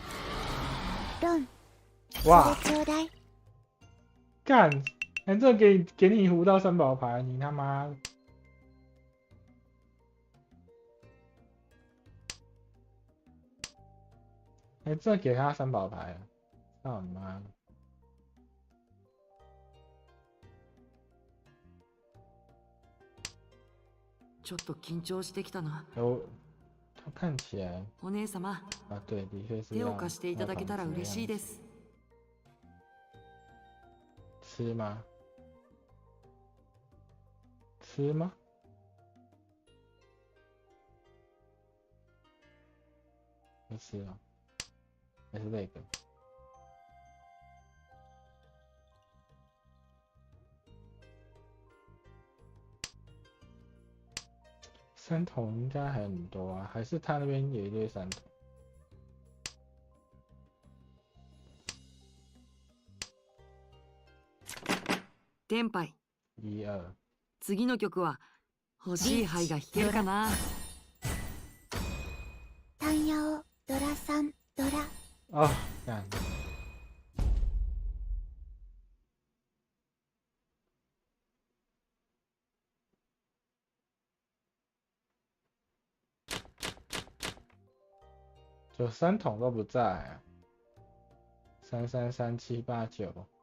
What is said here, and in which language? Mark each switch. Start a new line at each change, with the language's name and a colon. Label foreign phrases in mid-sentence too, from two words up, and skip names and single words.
Chinese: 哇！干！这给你胡到3宝牌，你他妈的！这给他3宝牌了，操你妈的！
Japanese: ちょっと緊張してきたな。
Chinese: 他看起来。
Japanese: お姉様。
Chinese: 啊，对，的确是。
Japanese: 手を貸していただけたら嬉しいです。
Chinese: 吃吗？吃吗？没吃啊，还是那个。3桶应该还很多啊，还是他那边有一堆3桶。
Japanese: テンパイ。 1、2。次の曲は欲しい牌が弾けるかな。単ヤオドラ3ドラ。
Chinese: 哦，干。就3桶都不在啊。3、3、3、7、8、9。